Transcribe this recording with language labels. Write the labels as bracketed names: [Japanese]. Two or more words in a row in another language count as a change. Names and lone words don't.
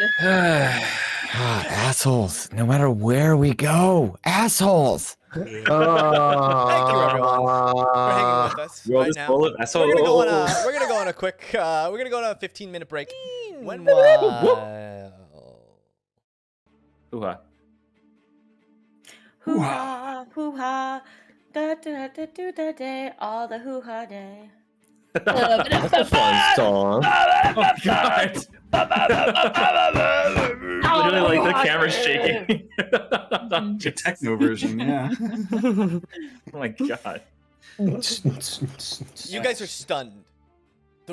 [English] God, assholes. No matter where we go, assholes. Thank you, everyone, for hanging with us Roll right this now. bullet. We're gonna go on a quick. We're gonna go on a 15-minute break. Meanwhile, Hoo-ha. Hoo-ha, hoo-ha, da-da-da-da-da-day, all the hoo-ha day. That's a fun song. Oh, God. Literally, like, the camera's shaking. The techno version, yeah. Oh, my God. you guys are stunned. The